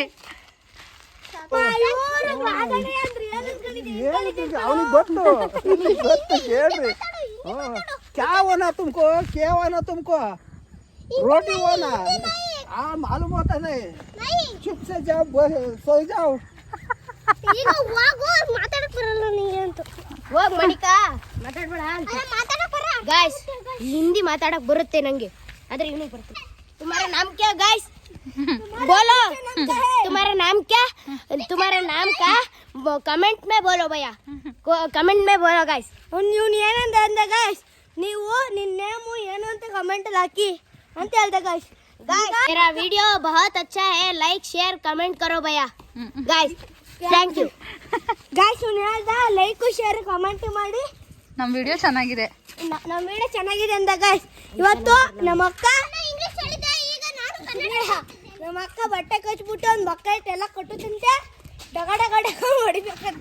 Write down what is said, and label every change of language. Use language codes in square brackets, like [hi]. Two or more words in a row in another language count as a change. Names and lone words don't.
[kn] ಅವನಿಗೆ ಗೊತ್ತು ಕೇಳ್ರಿ. [hi] क्या होना तुमको, क्या होना तुमको, रोटी होना मालूम होता नहीं, चुप से जाओ, सो जाओ. [kn] ಹೋಗ್ ಮಣಿಕಾ, ಮಾತಾಡ್ಬೇಡ. ಗಾಯ್ಸ್, ಹಿಂದಿ ಮಾತಾಡಕ್ ಬರುತ್ತೆ ನಂಗೆ, ಆದ್ರೆ ಇವನಿಗೆ ಬರುತ್ತೆ. [hi] तुम्हारा नाम क्या गाइस? बोलो तुम्हारा नाम क्या, तुम्हारा नाम क्या, कमेंट में बोलो भैया, कमेंट में बोलो गाइस. [kn] ಇವ್ನು ಏನಂದ ಅಂದ ಗಾಯ್ಸ್, ನೀವು ನಿನ್ನ ನೇಮು ಏನು ಅಂತ ಕಮೆಂಟ್ ಅಲ್ಲಿ ಹಾಕಿ ಅಂತ ಹೇಳ್ದೆ ಗಾಯ್ಸ್. [hi] मेरा वीडियो बहुत अच्छा है, [en] like share comment [hi] करो भैया गाइस. [en] thank you guys. [kn] ಇವ್ನು ಹೇಳ್ದ [en] like share comment [kn] ಮಾಡಿ. ನಮ್ಮ ವಿಡಿಯೋ ಚೆನ್ನಾಗಿದೆ, ನಮ್ಮ ವಿಡಿಯೋ ಚೆನ್ನಾಗಿದೆ ಅಂದ ಗಾಯ್ಸ್. ಇವತ್ತು ನಮ್ಮ ಅಕ್ಕ ಬಟ್ಟೆ ಕಚ್ಬಿಟ್ಟು ಒಂದು ಬಕೆಟ್ ಎಲ್ಲ ಕಟ್ಟುತ್ತಂತೆ, ಡಗ ಡಗ ಡಗ ಹೊಡಿಬೇಕಂತೆ.